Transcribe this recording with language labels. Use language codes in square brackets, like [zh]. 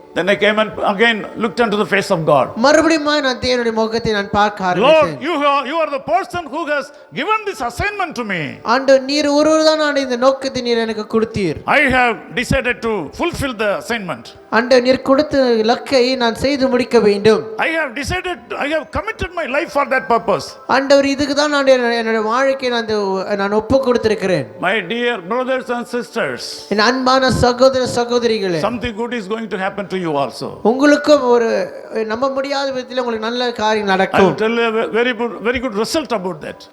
[en] Then I came and again looked into the face of God. [ta] மறுபடியும் நான் தேவனுடைய முகத்தை நான் பார்க்க ஆரம்பித்தேன். [en] Lord, you are the person who has given this assignment to me. [ta] ஆண்டவர் நீர் ஒருவர்தான் நான் இந்த நோக்கத்தை நீர் எனக்கு கொடுத்தீர். [en] I have decided to fulfill the assignment. [ta] ஆண்டவர் நீர் கொடுத்த இலக்கை நான் செய்து முடிக்க வேண்டும். [en] I have committed my life for that purpose. [ta] ஆண்டவர் இதுக்கு தான் நான் என்னுடைய வாழ்க்கையை நான் ஒப்பு கொடுத்திருக்கிறேன். [en] My dear brothers and sisters, [ta] என் அன்பான சகோதர சகோதரிகளே, [en] something good is going to happen to you also. [ta] உங்களுக்கும் ஒரு நம்ப முடியாத விதத்தில் உங்களுக்கு நல்ல காரியம் [en] I [ta] நடக்கும். [en] will tell you a very good result about that.